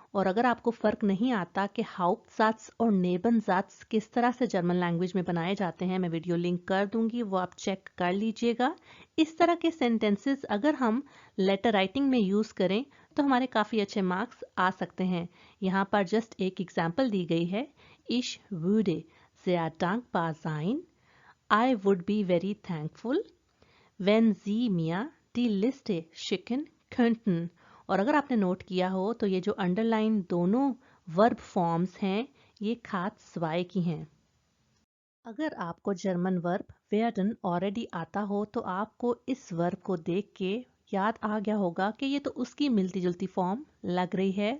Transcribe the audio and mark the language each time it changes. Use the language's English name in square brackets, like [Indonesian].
[Hindi] और अगर आपको फ़र्क नहीं आता कि हाउप्टसात्स और नेबनसात्स किस तरह से जर्मन लैंग्वेज में बनाए जाते हैं, मैं वीडियो लिंक कर दूंगी, वो आप चेक कर लीजिएगा। इस तरह के सेंटेंसेस अगर हम लेटर राइटिंग में यूज़ करें तो हमारे काफ़ी अच्छे मार्क्स आ सकते हैं। यहाँ पर जस्ट एक एग्जाम्पल दी गई है, [German] Ich würde sehr dankbar sein, [English] I would be very thankful, [German] wenn Sie mir die Liste schicken könnten। [Hindi] और अगर आपने नोट किया हो तो ये जो अंडरलाइन दोनों वर्ब फॉर्म्स हैं ये खात स्वाय की हैं। अगर आपको जर्मन वर्ब werden ऑलरेडी आता हो तो आपको इस वर्ब को देख के याद आ गया होगा कि ये तो उसकी मिलती जुलती फॉर्म लग रही है।